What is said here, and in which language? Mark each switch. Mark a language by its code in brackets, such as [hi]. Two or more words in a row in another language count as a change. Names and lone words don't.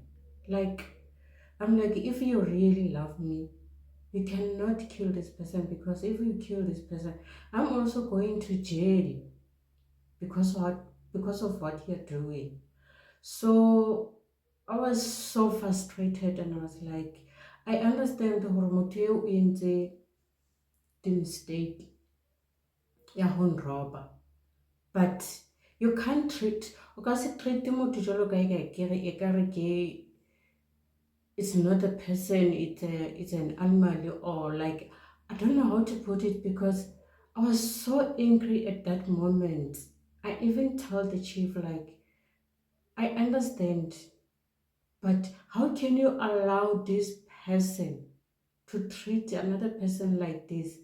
[en] Like, I'm like, if you really love me, you cannot kill this person, because if you kill this person, I'm also going to jail because of what you're doing. So I was so frustrated and I was like, I understand [st] hore motho eo o entse di-mistake ya ho nroba, [en] but you can't treat, [st] o ka se treat motho jwalo ka e ka re ke, [en] it's not a person, it's an animal, or like, I don't know how to put it, because I was so angry at that moment. I even told the chief, like, I understand, but how can you allow this person to treat another person like this?